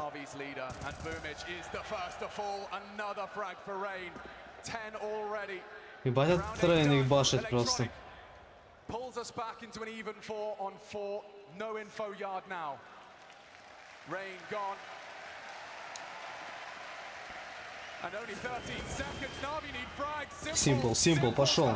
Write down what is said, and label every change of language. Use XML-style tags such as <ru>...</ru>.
<en>NaVi's leader, and Boomich is the first to fall. Another frag for Rain.</en> <ru>Ебать, этот трейн их башит просто.</ru> <en>Pulls us back into an even 4-on-4. No info yard now. Rain gone. And only 13 seconds. NaVi need frags.</en> <ru>Simple, пошел.</ru>